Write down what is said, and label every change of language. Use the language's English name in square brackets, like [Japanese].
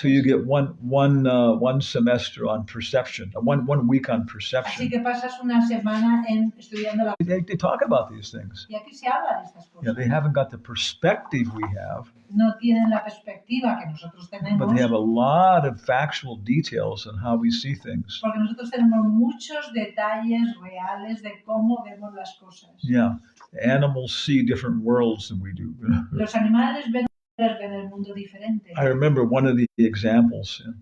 [English] So you get one semester on perception, one week on [Spanish] Así [English] perception. [Spanish] que pasas una semana estudiando la... [English] They talk about these things. [Spanish] Y aquí se habla de estas [English] Yeah, [Spanish] cosas. [English] they haven't got the perspective we have, [Spanish] No tienen la perspectiva que nosotros tenemos, [English] but they have a lot of factual details on how we see things. [Spanish] porque nosotros tenemos muchos detalles reales de cómo vemos las cosas. [English] Yeah, animals see different worlds than we do. [Spanish] Los animales ven el mundo diferente. [English] I remember one of the examples.